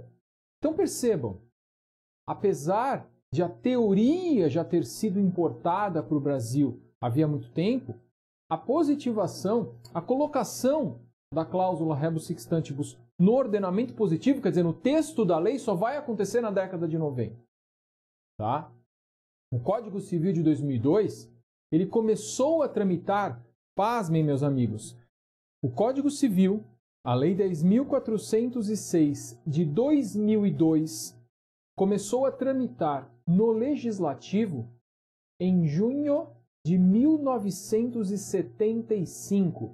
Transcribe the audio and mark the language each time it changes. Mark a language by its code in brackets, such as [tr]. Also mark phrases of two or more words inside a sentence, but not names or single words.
[pt] Então percebam, apesar de a teoria já ter sido importada para o Brasil havia muito tempo, a positivação, a colocação da cláusula [la] rebus sic stantibus [pt] no ordenamento positivo, quer dizer, no texto da lei, só vai acontecer na década de 90. Tá? O Código Civil de 2002, ele começou a tramitar, pasmem meus amigos, o Código Civil, a Lei 10.406 de 2002, começou a tramitar no Legislativo em junho de 1975.